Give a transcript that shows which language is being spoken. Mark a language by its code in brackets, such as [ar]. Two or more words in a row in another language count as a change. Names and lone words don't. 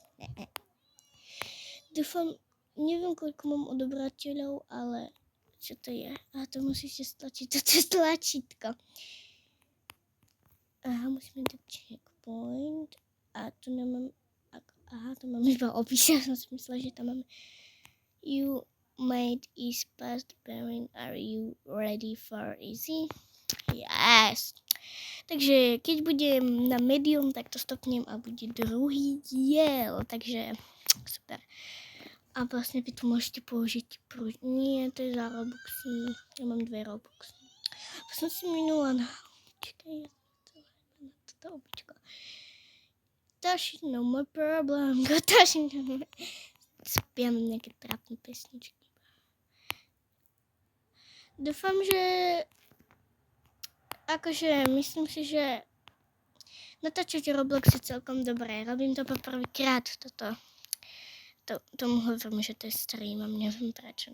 [sk] Dúfam, neviem, koľko mám odobrateľov, ale čo to je? A to musíte stlačiť, toto je tlačítko. Aha, musíme dať checkpoint. A tu nemám... Aha, to mám iba opis, ja som si myslela, že tam máme... [en] You made is past bearing, are you ready for easy? Yes! [sk] Takže keď budem na medium, tak to stopnem a bude druhý diel. Takže super. A vlastne vy tu môžete použiť Nie, to je za Robuxy. Ja mám 2 Robuxy. To som si minula na... Čakaj, na toto običko. Taši, [en] no more problem. Taši, no more... [sk] Spiam nejaké trápne pesničky. Dúfam, že... Akože myslím si, že natáčať Roblox je celkom dobré. Robím to po prvýkrát toto. Tomu hovorím, že to je stream a neviem prečo.